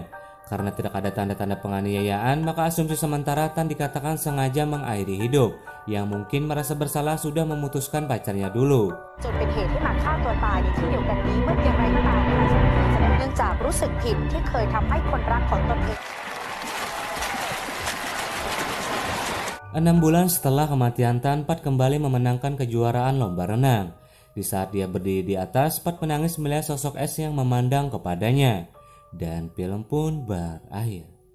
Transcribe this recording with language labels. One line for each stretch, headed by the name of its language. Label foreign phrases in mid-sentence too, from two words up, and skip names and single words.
Indonesian: Karena tidak ada tanda-tanda penganiayaan, maka asumsi sementara Tan dikatakan sengaja mengakhiri hidup, yang mungkin merasa bersalah sudah memutuskan pacarnya dulu.
Thai: จนเป็นเหตุให้มาฆ่าตัวตายในที่เดียวกันนี้เมื่ออย่างไรก็ตามนะคะเนื่องจากรู้สึกผิดที่เคยทำให้คนรักของตนเอง
Indonesian: 6 bulan setelah kematian Tan, Pat kembali memenangkan kejuaraan lomba renang. Di saat dia berdiri di atas, Pat menangis melihat sosok S yang memandang kepadanya. Dan film pun berakhir.